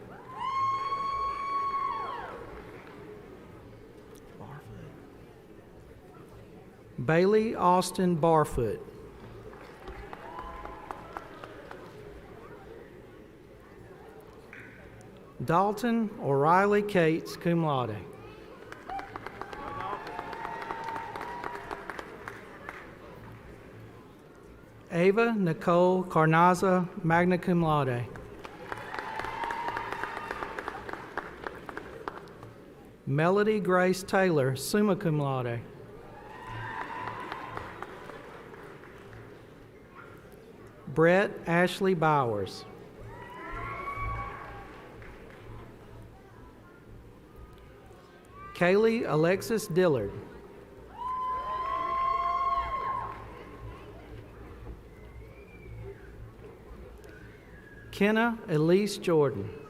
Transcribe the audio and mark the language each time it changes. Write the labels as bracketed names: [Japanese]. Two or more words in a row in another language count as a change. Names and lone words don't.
[English] Bailey Austin Barfoot. Dalton O'Reilly Cates, [Latin] cum laude. [English] Ava Nicole Carnaza, [Latin] magna cum laude. [English] Melody Grace Taylor, [Latin] summa cum laude. [English] Brett Ashley Bowers. Kaylee Alexis Dillard. Kenna Elise Jordan.